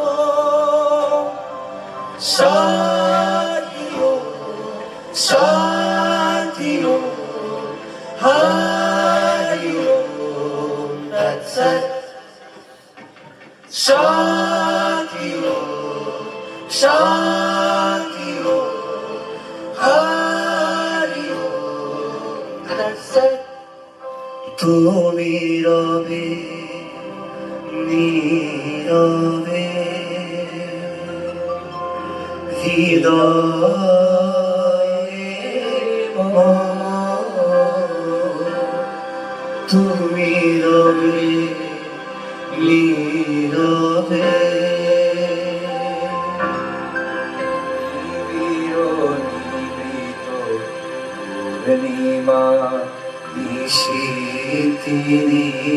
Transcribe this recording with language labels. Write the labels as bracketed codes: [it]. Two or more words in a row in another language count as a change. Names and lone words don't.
[hi] शांति हो शांति हो हरि ओम तत्सत् शांति हो शांति हो हरि ओम तत्सत् [bn] তুমি রবে নীরবে হৃদয়ে তুমি রবে নীরবে পূর্ণিমা নিশীথিনী